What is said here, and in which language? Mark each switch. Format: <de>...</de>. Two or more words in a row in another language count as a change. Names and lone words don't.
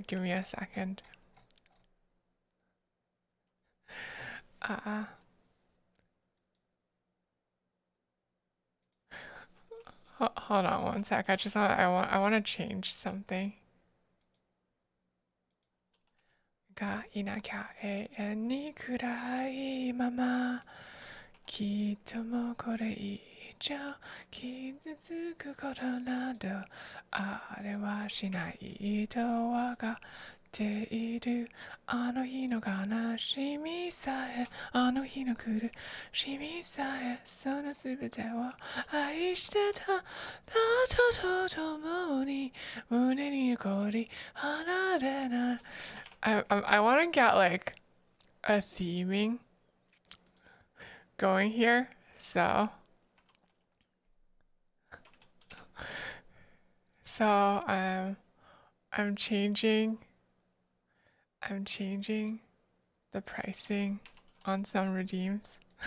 <en>Give me a second. Uh hold on one sec. I want to change something.</en> <ja>がいなきゃ えに暗いまま きっともこれ以上傷つくことなど あれはしないとわかっている あの日の悲しみさえ あの日の苦しみさえ そのすべてを愛してた と共に 胸に残り離れない.</ja> <en>I want to get like a theming going here, so I'm changing the pricing on some redeems.</en>